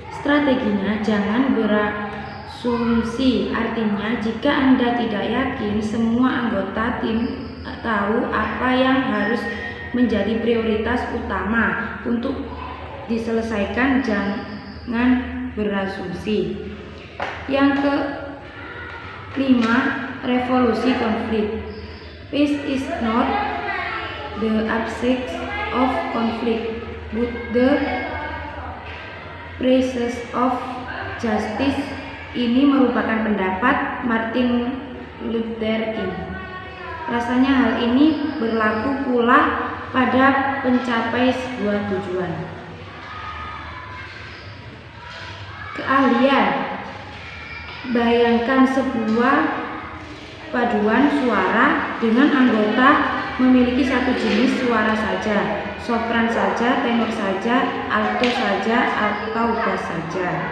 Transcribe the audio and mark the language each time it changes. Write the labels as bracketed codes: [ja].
[id] Strateginya jangan berasumsi, artinya jika Anda tidak yakin semua anggota tim tahu apa yang harus menjadi prioritas utama untuk diselesaikan, jangan berasumsi. Yang kelima, revolusi konflik. [en] Peace is not the absence of conflict, but the presence of justice. [id] Ini merupakan pendapat Martin Luther King. Rasanya hal ini berlaku pula pada pencapai sebuah tujuan. Keahlian. Bayangkan sebuah paduan suara dengan anggota memiliki satu jenis suara saja, sopran saja, tenor saja, alto saja, atau bass saja.